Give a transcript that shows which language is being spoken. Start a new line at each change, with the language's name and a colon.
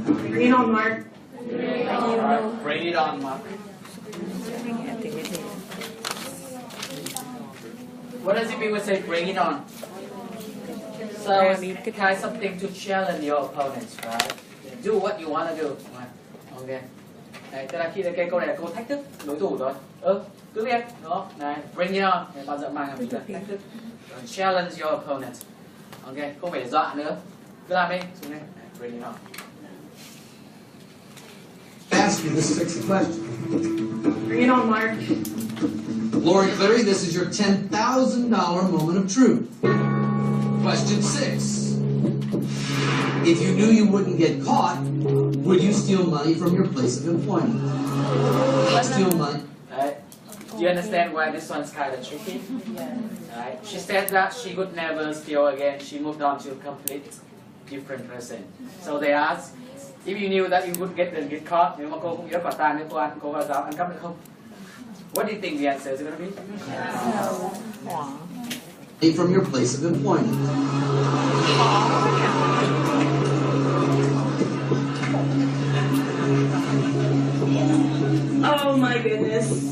English: Bring it on, Mark. Bring it on, Mark. What does it mean when say bring it on? So it's kind of something to challenge your opponents, right? Do what you want to do. Okay.
Vietnamese: Đấy, tức là khi cái câu này là câu thách thức đối thủ rồi. Cứ biết, đúng không? Này,
English: bring it on.
Vietnamese: Bao giờ mang là thách thức.
English: Challenge your opponent.
Vietnamese: Ok, không phải dọa nữa. Cứ làm đi. Xuống đây.
English: Bring it on. Ask you this 6th question. Bring it on, Mark. Lori Cleary, this is your $10,000 moment of truth. Question 6. If you knew you wouldn't get caught, would you steal money from your place of employment? Steal money. Do you understand why this one's kind of tricky? Right? She said that she would never steal again. She moved on to a complete different person. So they asked, if you knew that you wouldn't get caught,
Vietnamese: nếu mà cô không nhớ quả tang nếu cô có dám ăn cắp được không?
English: What do you think the answer is going to be? No. From your place of employment. Oh my goodness.